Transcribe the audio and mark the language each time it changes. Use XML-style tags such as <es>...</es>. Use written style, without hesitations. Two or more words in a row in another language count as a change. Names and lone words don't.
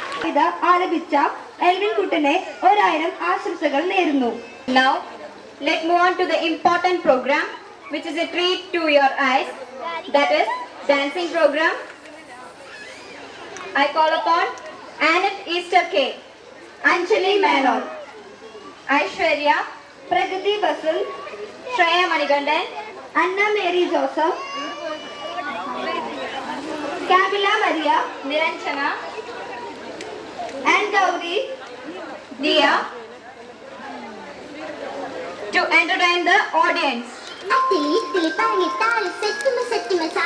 <ml>കവിത ആലപിച്ച എൽവിൻ കുട്ടനെ 1000 ആശംസകൾ നേരുന്നു.</ml> <en>Now let's move on to the important program which is a treat to your eyes, that is dancing program. I call upon Annette Easter K, Anjali Menon, Aishwarya, Pragati Basul, Shreya Manigandan, Anna Mary Joseph, Camilla Maria, Niranjana, and Gauri Dia to entertain the audience. Attili ittili parani tali settima sa.</en>